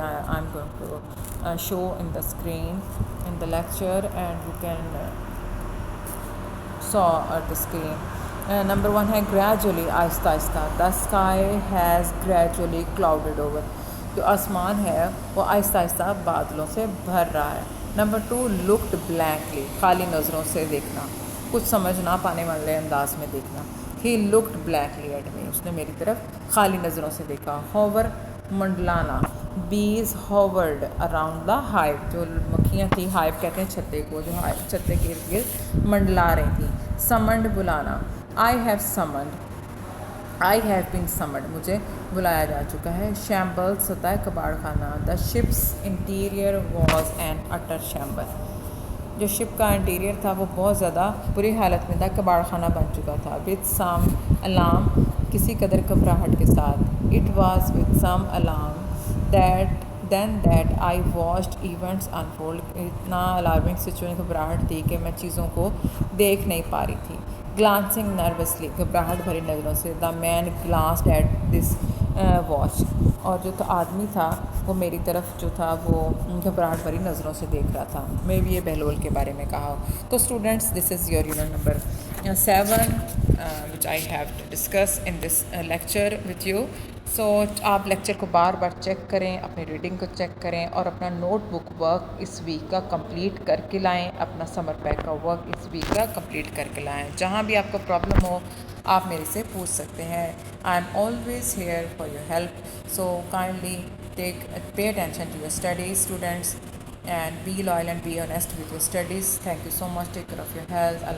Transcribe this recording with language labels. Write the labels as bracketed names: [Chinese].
[English] I'm going to show in the screen in the lecture, and you can saw at the screen. Number one ہے gradually, [Urdu] آہستہ آہستہ. [English] The sky has gradually clouded over. [Urdu] جو آسمان ہے وہ آہستہ آہستہ بادلوں سے بھر رہا ہے. نمبر ٹو [English] looked blankly, [Urdu] خالی نظروں سے دیکھنا, کچھ سمجھ نہ پانے والے انداز میں دیکھنا. [English] He looked blankly at me, [Urdu] اس نے میری طرف خالی نظروں سے دیکھا. Hover, منڈلانا. [English] Bees hovered around the hive, [Urdu] جو مکھیاں تھیں, hive کہتے ہیں چھتے کو, جو چھتے کے ارد گرد منڈلا رہی تھیں. [English] Summoned, [Urdu] بلانا. [English] I have summoned, I have been summoned, [Urdu] مجھے بلایا جا چکا ہے. Shambles ہوتا ہے کباڑ خانہ. [English] The ship's interior was an utter shambles, [Urdu] جو شپ کا انٹیریئر تھا وہ بہت زیادہ بری حالت میں تھا, کباڑ خانہ بن چکا تھا. [English] With some alarm, [Urdu] کسی قدر گھبراہٹ کے ساتھ. [English] It was with some alarm that I watched events unfold, [Urdu] اتنا الارمنگ سچویشن, گھبراہٹ تھی کہ میں چیزوں کو دیکھ نہیں پا رہی تھی. [English] Glancing nervously, [Urdu] گھبراہٹ بھری نظروں سے. [English] The man glanced at this watch, [Urdu] اور جو آدمی تھا وہ میری طرف جو تھا وہ گھبراہٹ بھری نظروں سے دیکھ رہا تھا. میں بھی یہ بہلول کے بارے میں کہا. [English] تو students, this is your unit number 7 which I have to discuss in this lecture with you. [Urdu] سو آپ لیکچر کو بار بار چیک کریں, اپنی ریڈنگ کو چیک کریں, اور اپنا نوٹ بک ورک اس ویک کا کمپلیٹ کر کے لائیں, اپنا سمر پیک کا ورک اس ویک کا کمپلیٹ کر کے لائیں. جہاں بھی آپ کو پرابلم ہو آپ میرے سے پوچھ سکتے ہیں. [English] I am always here for your help. So kindly pay attention to your studies, students, and be loyal and be honest with your studies. Thank you so much. Take care of your health. Allah